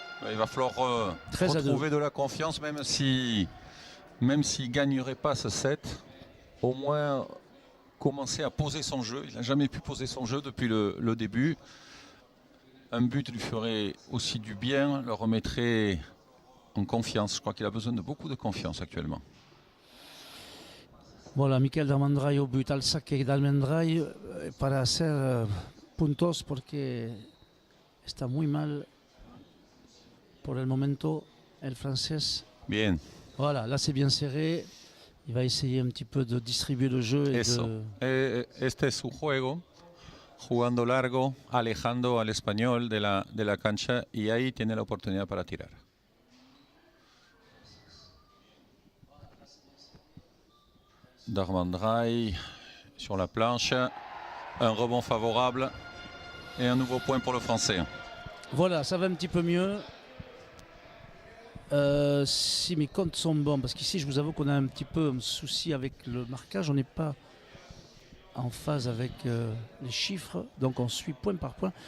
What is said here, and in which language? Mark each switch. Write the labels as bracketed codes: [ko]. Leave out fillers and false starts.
[fr] Il va falloir retrouver de la confiance, même s'il ne gagnerait pas ce set, au moins commencer à poser son jeu. Il n'a jamais pu poser son jeu depuis le début. Un but lui ferait aussi du bien, le remettrait en confiance. Je crois qu'il a besoin de beaucoup de confiance actuellement. Voilà, Michael Darvandray au but, [es] al saque d'Almendray para hacer puntos porque está muy mal por el momento el francés. [fr] Bien. Voilà, là c'est bien serré. Il va essayer un petit peu de distribuer le jeu. [es] Este es su juego. Jugando largo, alejando al español de la cancha y ahí tiene la oportunidad para tirar. [fr] Darvandray sur la planche, un rebond favorable et un nouveau point pour le Français. Voilà, ça va un petit peu mieux. Si mes comptes sont bons, parce qu'ici je vous avoue qu'on a un petit peu un souci avec le marquage, on n'est pas en phase avec les chiffres, donc on suit point par point.